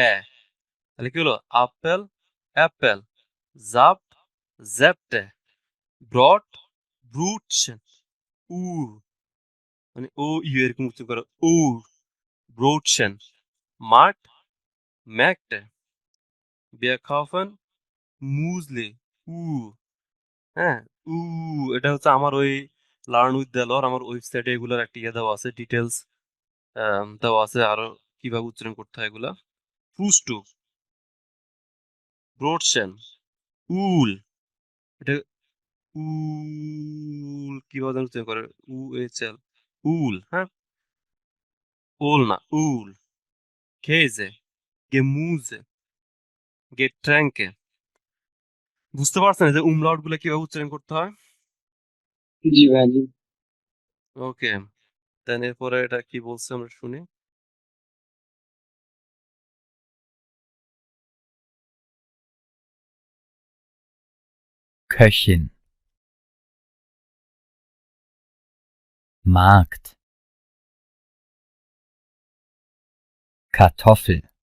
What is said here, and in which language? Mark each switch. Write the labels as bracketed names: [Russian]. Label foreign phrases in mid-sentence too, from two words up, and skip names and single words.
[Bangla] তাহলে কি হলো? আপেল, অ্যাপেল, জাপ্ট, জ্যাপ্টে, ব্রট, ব্রুটশেন, উ, মানে ও ইউ এরকম উচ্চারণ করে, উ, ব্রুটশেন, মার্ট, ম্যাকটে, [German] wir kaufen মুসলি, উ, হ্যাঁ, উ। [Bangla] এটা হচ্ছে আমার ওই [English] learn with Delwar, [Bangla] আমার ওয়েবসাইটে এগুলোর একটা ইয়ে দেওয়া আছে, ডিটেলস দেওয়া আছে, আরো কিভাবে উচ্চারণ করতে হয় এগুলা। ফ্রুস্টু, ব্রোডশেন, উল, এটা উল কিভাবে যেন উচ্চারণ করে, উ এইচ এল, উল, হ্যাঁ, ওল না, উল। [German] Käse, Gemüse, Getränke. [Bangla] বুঝতে পারছেন যে umlaut গুলো কিভাবে উচ্চারণ করতে হয়? জি ভাইয়া জি। ওকে, দেন এরপরে এটা কি বলছে আমরা শুনি। [German] Köchin. Markt. Kartoffel.